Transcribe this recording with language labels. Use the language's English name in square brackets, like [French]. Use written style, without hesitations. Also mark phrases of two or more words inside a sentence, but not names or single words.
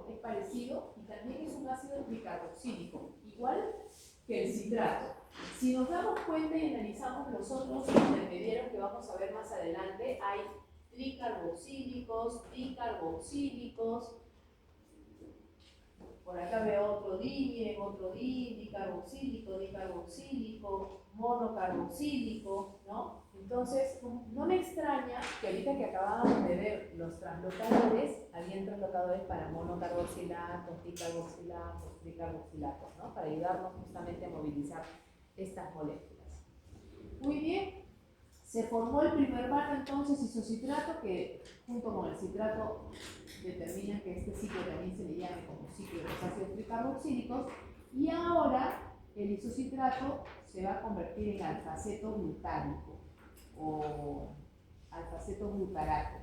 [Spanish] Es parecido y también es un ácido tricarboxílico, igual que el citrato. Si nos damos cuenta y analizamos los otros intermediarios que vamos a ver más adelante, hay tricarboxílicos, dicarboxílicos. Por acá veo otro dicarboxílico, dicarboxílico, monocarboxílico, ¿no? Entonces, no me extraña que ahorita que acabábamos de ver los translocadores, habían translocadores para monocarboxilatos, dicarboxilatos, tricarboxilatos, ¿no? Para ayudarnos justamente a movilizar estas moléculas. Muy bien, se formó el primer hermano entonces isocitrato, que junto con el citrato determina que este ciclo también se le llame como ciclo de los ácidos tricarboxílicos, y ahora el isocitrato se va a convertir en alfaceto glutárico o alfaceto glutarato.